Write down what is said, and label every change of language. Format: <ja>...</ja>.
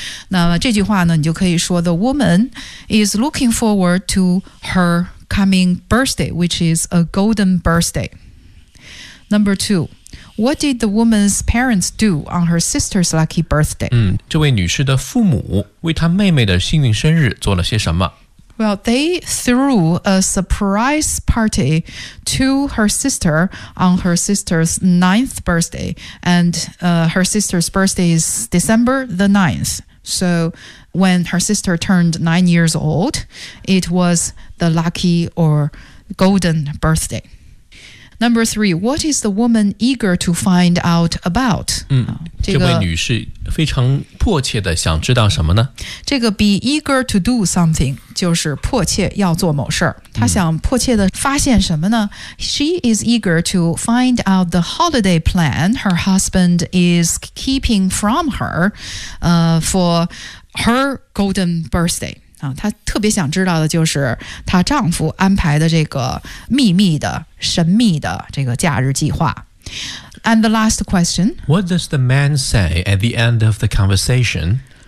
<zh>那这句话呢，你就可以说</zh> <en>the woman is looking forward to her coming birthday, which is a golden birthday. Number two. What did the woman's parents do on her sister's lucky birthday?</en> <zh>这位女士的父母为她妹妹的幸运生日做了些什么?</zh> <en>Well, they threw a surprise party to her sister on her sister's 9th birthday. And her sister's birthday is December the 9th. So when her sister turned 9 years old, it was the lucky or golden birthday. Number three, what is the woman eager to find out about?</en> <zh>这位女士非常迫切的想知道什么呢？这个</zh> <en>be eager to do something</en> <zh>就是迫切要做某事儿。她想迫切的发现什么呢？</zh> <en>She is eager to find out the holiday plan her husband is keeping from her, for her golden birthday.</en> <zh>她特别想知道的就是她丈夫安排的这个秘密的神秘的这个假日计划。</zh> <en>And the last question. What does the man say at the end of the conversation?</en>